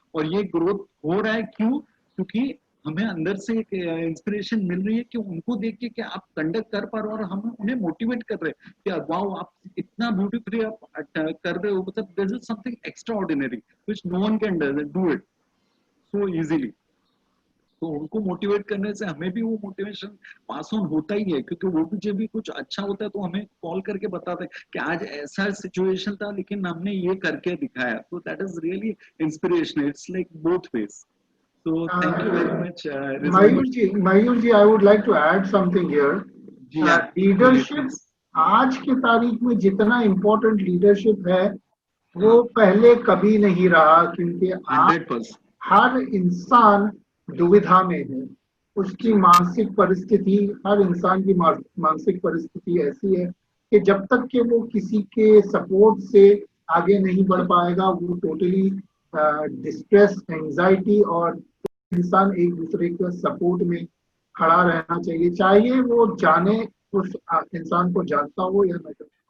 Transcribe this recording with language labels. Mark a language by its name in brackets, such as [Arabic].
[Hindi] और ये ग्रोथ हो रहा है क्यों? क्योंकि हमें अंदर से एक इंस्पिरेशन मिल रही है कि उनको देख के कि आप कंडक्ट कर पा रहे हो, और हम उन्हें मोटिवेट कर रहे हैं कि वाओ आप इतना ब्यूटीफुली आप कर रहे हो, मतलब [English] This is something extraordinary which no one can do it so easily. [Hindi] तो उनको मोटिवेट करने से हमें भी वो मोटिवेशन पास ऑन होता ही है, क्योंकि वो भी जब भी कुछ अच्छा होता है तो हमें कॉल करके बताते हैं कि आज ऐसा सिचुएशन था लेकिन हमने ये करके दिखाया। [English] तो that is really inspirational, it's like both ways. So thank you very much, Rizwan. Mayur ji, I would like to add something here. Yeah, [Hindi] leadership आज की तारीख में जितना इम्पोर्टेंट लीडरशिप है वो पहले कभी नहीं रहा, क्योंकि आज [English] 100%. [Hindi] हर इंसान दुविधा में है। उसकी मानसिक परिस्थिति, हर इंसान की मानसिक परिस्थिति ऐसी है कि जब तक कि वो किसी के सपोर्ट से आगे नहीं बढ़ पाएगा, वो टोटली डिस्ट्रेस, एंजाइटी, और इंसान एक दूसरे के सपोर्ट में खड़ा रहना चाहिए, चाहिए वो जाने उस इंसान को जानता हो या न जानता।